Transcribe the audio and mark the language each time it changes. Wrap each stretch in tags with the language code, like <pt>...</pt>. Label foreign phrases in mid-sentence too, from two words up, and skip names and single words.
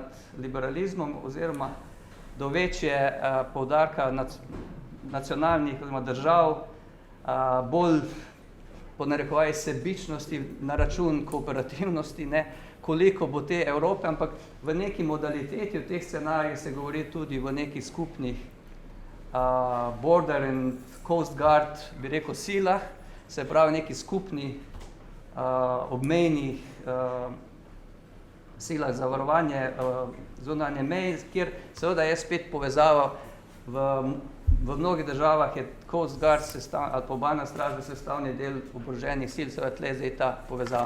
<sl>liberalizmom oziroma do večje poudarka nacionalnih oziroma držav, bolj po narekovaji sebičnosti na račun kooperativnosti, ne, koliko bo te Evrope, ampak v neki modaliteti v teh scenarijih se govori tudi v nekih skupnih</sl> <en>border and coast guard,</en> <sl>bi rekel, silah, se pravi neki skupni obmejnih silah za varovanje zunanje meje, kjer seveda je spet povezava v mnogih državah je</sl> <en>Coast Guard</en> <sl>ali pa obalna straža sestavni del oboroženih sil, seveda tle zdaj ta povezava.</sl>